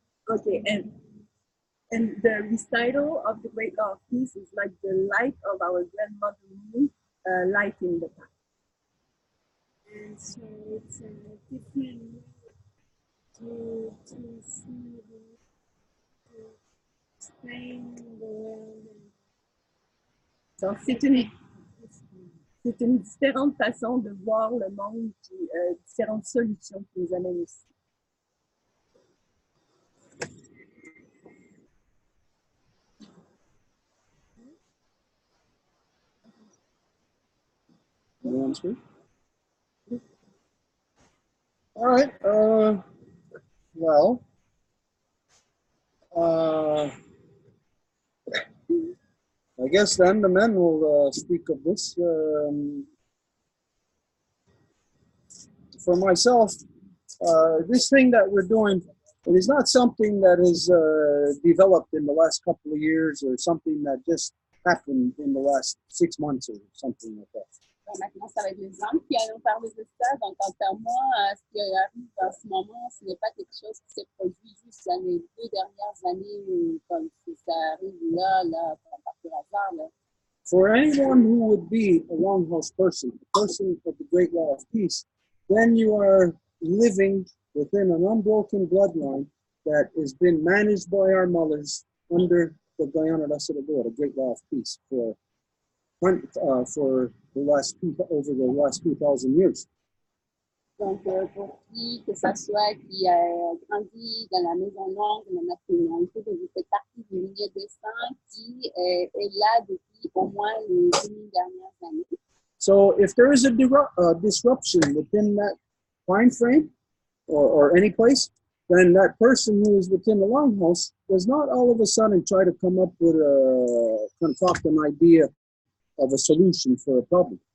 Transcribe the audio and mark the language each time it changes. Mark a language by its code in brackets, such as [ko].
[en] Okay, and the recital of the Great Law of Peace is like the light of our grandmother Lune, lighting the path. And so it's a different way to see, to explain the world. [fr] So c'est une C'est une différente façon de voir le monde, puis différentes solutions qui nous amènent ici. [en] All right. Well, I guess then the men will speak of this. For myself, this thing that we're doing, it is not something that is developed in the last couple of years or something that just happened in the last 6 months or something like that. [fr] Maintenant, ça va être les hommes qui allons parler de ça. Donc, quant à moi, ce qui arrive en ce moment, ce n'est pas quelque chose qui s'est produit juste dans les 2 dernières années, comme si ça arrive là, par hasard. Là. [en] For anyone who would be a longhouse person, a person of the Great Law of Peace, then you are living within an unbroken bloodline that has been managed by our mothers under the Guyana Recital, the Great Law of Peace, for the last over the last 2,000 years. [fr] Donc, pour qui, que ça soit qui a grandi dans la maison longue, dans la nationalité, vous faites partie du milieu des saints qui est là depuis au moins les 2000 dernières années. [en] So if there is a disruption within that time frame or any place, then that person who is within the longhouse does not all of a sudden try to come up with a concoct an idea of a solution for a problem.